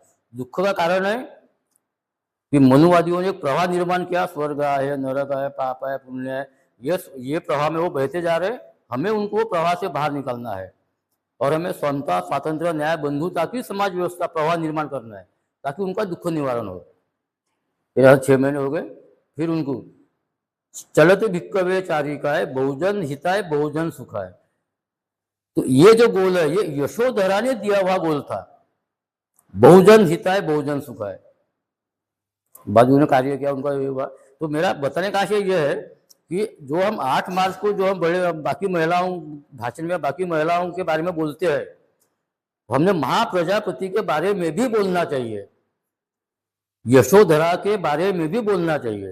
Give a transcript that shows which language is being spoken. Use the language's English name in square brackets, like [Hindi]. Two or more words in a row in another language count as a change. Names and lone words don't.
[Hindi] दुख का कारण है कि मनुवादियों ने एक प्रवाह निर्माण किया, स्वर्ग है, नरक है, पाप है, पुण्य है, ये प्रवाह में वो बहते जा रहे, हमें उनको प्रवाह से बाहर निकालना है, और हमें समता, स्वातंत्र्य, न्याय, बंधुता की समाज व्यवस्था प्रवाह निर्माण करना है, ताकि उनका दुख निवारण हो। फिर 6 महीने हो गए, फिर उनको [Pali] चलत भिक्खवे चारिकाय, बहुजन हिताय बहुजन सुखाय, [Hindi] तो ये जो गोल है ये यशोधरा ने दिया हुआ गोल था, [Pali] बहुजन हिताय बहुजन सुखाय। [Hindi] बाद में कार्य किया उनका ये हुआ। तो मेरा बताने का आशय यह है कि जो हम 8 मार्च को जो हम बड़े बाकी महिलाओं भाषण में बाकी महिलाओं के बारे में बोलते हैं, हमने महाप्रजापति के बारे में भी बोलना चाहिए, यशोधरा के बारे में भी बोलना चाहिए।